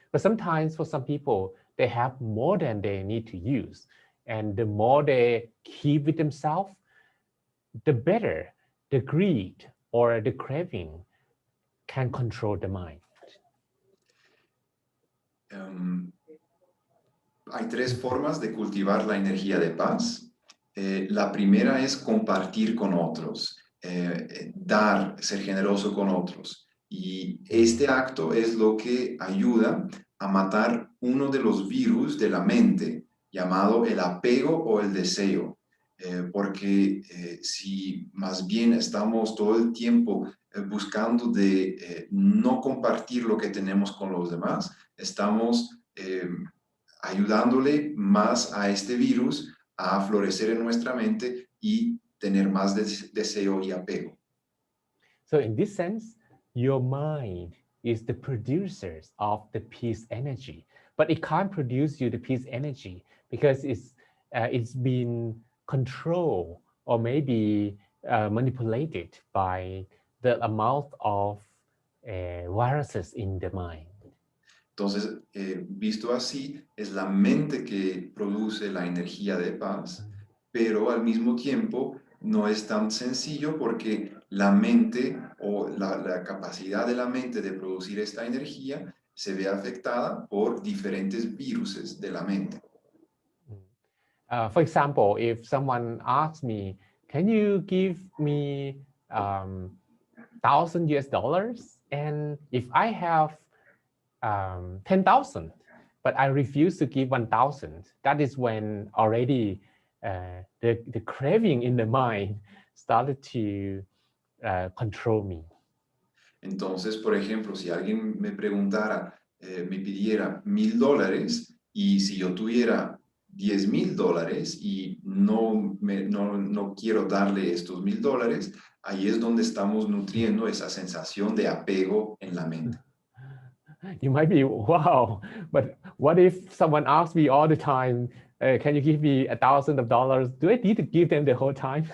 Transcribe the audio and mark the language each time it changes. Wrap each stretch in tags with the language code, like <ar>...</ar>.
<en>But sometimes for some people, they have more than they need to use. And the more they keep with themselves, the better the greed or the craving can control the mind.</en> <es>Hay 3 formas de cultivar la energía de paz. La primera es compartir con otros, dar, ser generoso con otros. Y este acto es lo que ayuda a matar uno de los virus de la mente, llamado el apego o el deseo. Porque si más bien estamos todo el tiempo buscando de no compartir lo que tenemos con los demás, estamos ayudándole más a este virus a florecer en nuestra mente y tener más deseo y apego.</es> <en>So in this sense, your mind is the producers of the peace energy, but it can't produce you the peace energy because it's been controlled or maybe manipulated by the amount of viruses in the mind.</en> <es>Entonces, visto así, es la mente que produce la energía de paz, pero al mismo tiempo no es tan sencillo porque la mente o la capacidad de la mente de producir esta energía se ve afectada por diferentes viruses de la mente.</es> <en>For example, if someone asks me, can you give me $1,000 US? And if I have 10,000, but I refuse to give 1,000, that is when already the craving in the mind started to control me.</en> <es>Entonces, por ejemplo, si alguien me preguntara, me pidiera $1,000 y si yo tuviera $10,000 y no quiero darle estos $1,000, ahí es donde estamos nutriendo esa sensación de apego en la mente.</es> <en>You might be, wow, but what if someone asks me all the time, can you give me $1,000? Do I need to give them the whole time?</en>